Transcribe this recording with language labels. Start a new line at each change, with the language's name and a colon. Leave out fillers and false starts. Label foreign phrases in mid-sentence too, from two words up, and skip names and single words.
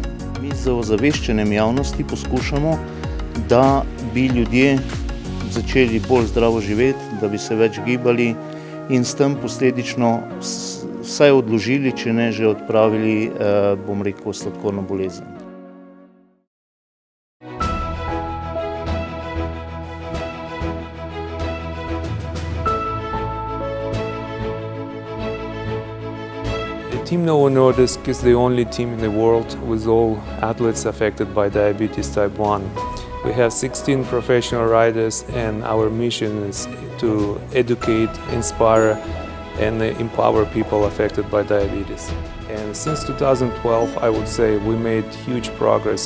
Slovenian: Mi z ozaveščenjem javnosti poskušamo, da bi ljudje začeli bolj zdravo živeti, da bi se več gibali in s tem posledično vsaj odložili, če ne že odpravili, sladkorno bolezen.
English: Team Novo Nordisk is the only team in the world with all athletes affected by diabetes type 1. We have 16 professional riders, and our mission is to educate, inspire and empower people affected by diabetes. And since 2012, I would say we made huge progress.